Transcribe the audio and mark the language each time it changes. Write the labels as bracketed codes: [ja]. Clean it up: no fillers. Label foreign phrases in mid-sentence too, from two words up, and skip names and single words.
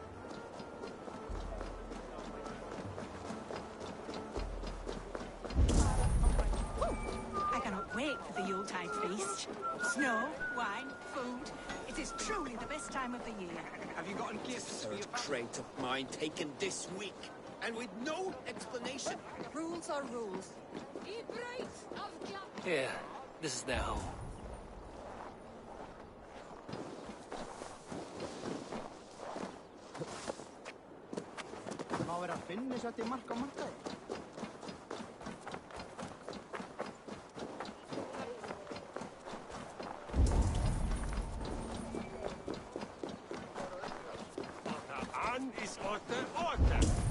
[en] I cannot wait for the Yuletide feast. Snow, wine, food. It is truly the best time of the year. Have you gotten gifts for your... Third crate of mine taken this week, and with no explanation. Rules are rules. Here, this is their home. [is] Má vera að finna þetta í mark á markaði? [en] An is order, order!